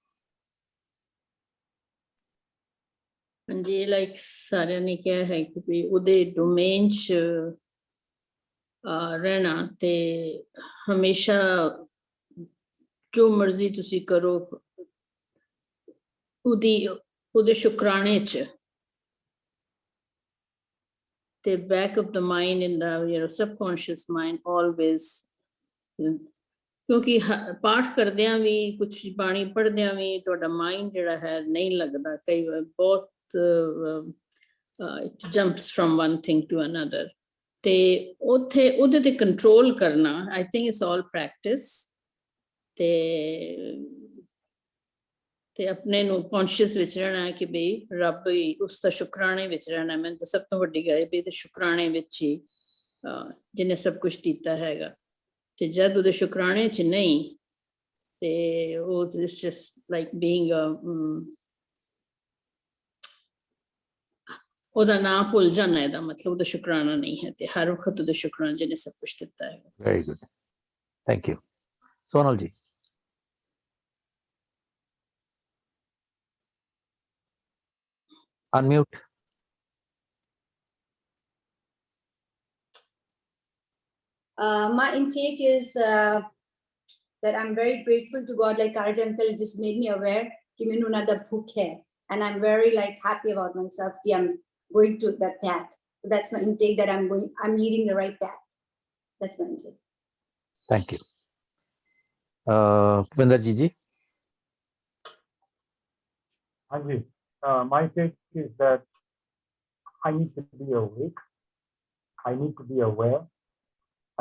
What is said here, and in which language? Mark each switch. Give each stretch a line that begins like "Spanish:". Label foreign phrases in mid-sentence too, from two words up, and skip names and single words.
Punjabi: ਹਾਂਜੀ ਲਾਈਕ ਸਾਰਿਆਂ ਨੇ ਕਿਹਾ ਹੈ ਕਿ ਵੀ ਉਹਦੇ ਡੋਮੇਨ 'ਚ ਰਹਿਣਾ ਤੇ ਹਮੇਸ਼ਾ ਜੋ ਮਰਜ਼ੀ ਤੁਸੀਂ ਕਰੋ ਉਹਦੇ ਸ਼ੁਕਰਾਨੇ 'ਚ ਤੇ
English: back of the mind in the your subconscious mind always
Punjabi: ਕਿਉਂਕਿ ਪਾਠ ਕਰਦਿਆਂ ਵੀ ਕੁਛ ਬਾਣੀ ਪੜ੍ਹਦਿਆਂ ਵੀ ਤੁਹਾਡਾ ਮਾਈਂਡ ਜਿਹੜਾ ਹੈ ਨਹੀਂ ਲੱਗਦਾ ਕਈ ਵਾਰ ਬਹੁਤ
English: it jumps from one thing to another
Punjabi: ਤੇ ਉੱਥੇ ਉਹਦੇ ਤੇ ਕੰਟਰੋਲ ਕਰਨਾ
English: I think it's all practice
Punjabi: ਤੇ ਆਪਣੇ ਨੂੰ ਕੌਨਸ਼ੀਅਸ ਵਿੱਚ ਰਹਿਣਾ ਕਿ ਬਈ ਰੱਬ ਹੀ ਉਸ ਦਾ ਸ਼ੁਕਰਾਨੇ ਵਿੱਚ ਰਹਿਣਾ ਮੈਨੂੰ ਤਾਂ ਸਭ ਤੋਂ ਵੱਡੀ ਗੱਲ ਵੀ ਤੇ ਸ਼ੁਕਰਾਨੇ ਵਿੱਚ ਹੀ ਜਿਹਨੇ ਸਭ ਕੁਝ ਦਿੱਤਾ ਹੈਗਾ ਤੇ ਜਦ ਉਹਦੇ ਸ਼ੁਕਰਾਨੇ 'ਚ ਨਹੀਂ ਤੇ ਉਹ
English: it's just like being
Punjabi: ਉਹਦਾ ਨਾਂ ਭੁੱਲ ਜਾਣਾ ਇਹਦਾ ਮਤਲਬ ਉਹਦਾ ਸ਼ੁਕਰਾਨਾ ਨਹੀਂ ਹੈ ਤੇ ਹਰ ਵਕਤ ਉਹਦਾ ਸ਼ੁਕਰਾਨਾ ਜਿਹਨੇ ਸਭ ਕੁਝ ਦਿੱਤਾ ਹੈ
English: very good thank you ਸੋਨਲ ਜੀ unmute my intake is that I'm very grateful to God like Karaj uncle just made me aware
Hindi: कि मैंने उन्हें भूख है
English: and I'm very like happy about myself कि I'm going to that path so that's my intake that I'm leading the right path that's my intake thank you Pupinder ji Anji my take is that I need to be awake I need to be aware I